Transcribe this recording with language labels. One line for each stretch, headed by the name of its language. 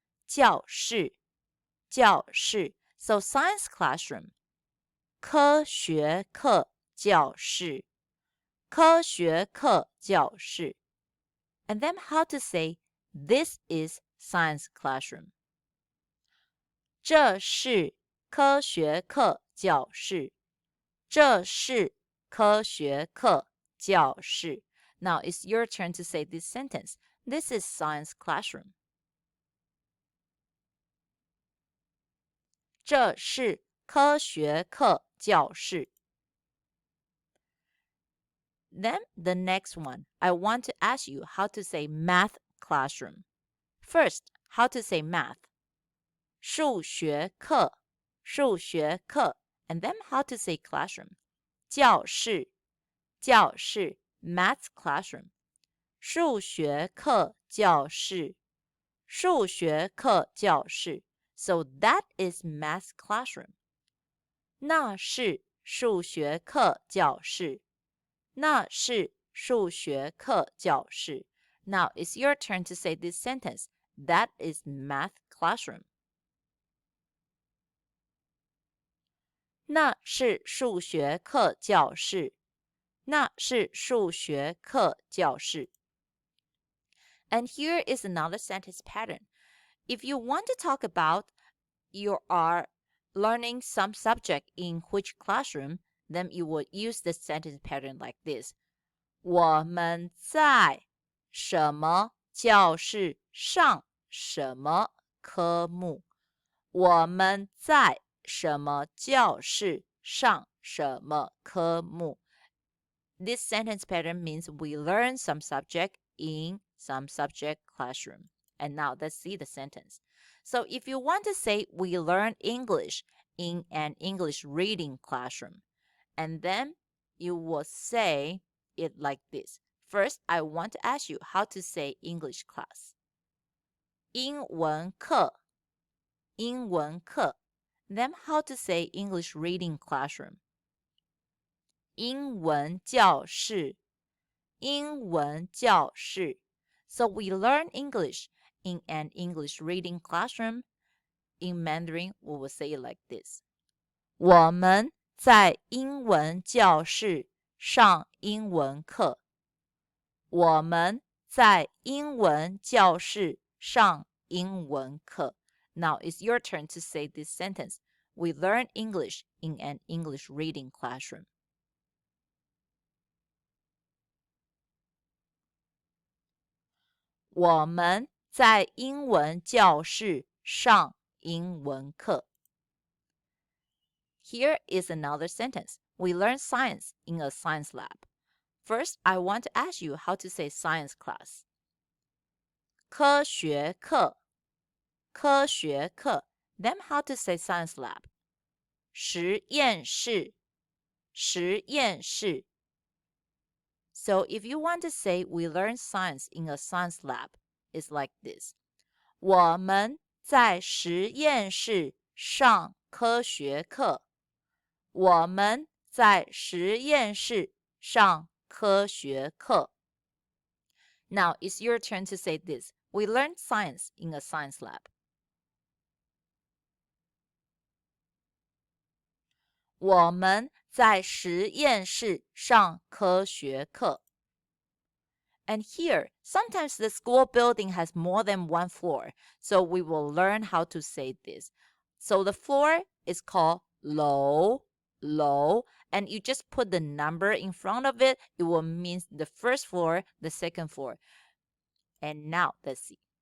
Chinese: 教室，教室。
English: So science classroom.
Chinese: 科学课教室，科学课教室。
English: And then how to say this is science classroom?
Chinese: 这是科学课教室，这是科学课教室。
English: Now it's your turn to say this sentence. This is science classroom.
Chinese: 这是科学课教室。
English: Then the next one, I want to ask you how to say math classroom. First, how to say math.
Chinese: 数学课，数学课。
English: And then how to say classroom.
Chinese: 教室，教室。
English: Math classroom.
Chinese: 数学课教室，数学课教室。
English: So that is math classroom.
Chinese: 那是数学课教室，那是数学课教室。
English: Now it's your turn to say this sentence. That is math classroom.
Chinese: 那是数学课教室，那是数学课教室。
English: And here is another sentence pattern. If you want to talk about you are learning some subject in which classroom, then you will use the sentence pattern like this.
Chinese: 我们在什么教室上什么科目？我们在什么教室上什么科目？
English: This sentence pattern means we learn some subject in some subject classroom. And now let's see the sentence. So if you want to say we learn English in an English reading classroom, and then you will say it like this. First, I want to ask you how to say English class.
Chinese: 英文课，英文课。
English: Then how to say English reading classroom.
Chinese: 英文教室，英文教室。
English: So we learn English in an English reading classroom. In Mandarin, we will say it like this.
Chinese: 我们在英文教室上英文课。我们在英文教室上英文课。
English: Now it's your turn to say this sentence. We learn English in an English reading classroom.
Chinese: 我们在英文教室上英文课。
English: Here is another sentence. We learn science in a science lab. First, I want to ask you how to say science class.
Chinese: 科学课，科学课。
English: Then how to say science lab.
Chinese: 实验室，实验室。
English: So if you want to say we learn science in a science lab, it's like this.
Chinese: 我们在实验室上科学课。我们在实验室上科学课。
English: Now it's your turn to say this. We learned science in a science lab.
Chinese: 我们在实验室上科学课。
English: And here, sometimes the school building has more than one floor, so we will learn how to say this. So the floor is called 楼，楼, and you just put the number in front of it. It will mean the first floor, the second floor. And now, let's see.